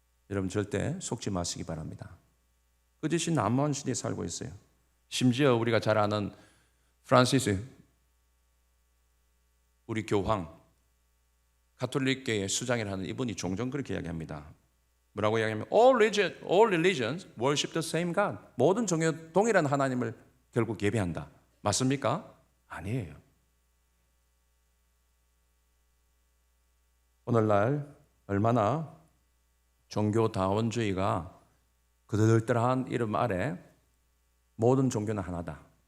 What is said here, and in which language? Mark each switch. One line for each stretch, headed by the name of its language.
Korean: 여러분 절대 속지 마시기 바랍니다. 그 대신 난무한 시대에 살고 있어요. 심지어 우리가 잘 아는 프란시스 우리 교황 가톨릭계의 수장이라 하는 이분이 종종 그렇게 이야기합니다. 뭐라고 이야기하면
English: all religions worship the same God.
Korean: 모든 종교 동일한 하나님을 결국 예배한다. 맞습니까? 아니에요. 오늘날 얼마나 종교다원주의가 그들들한 이름 아래 모든 종교는 하나다.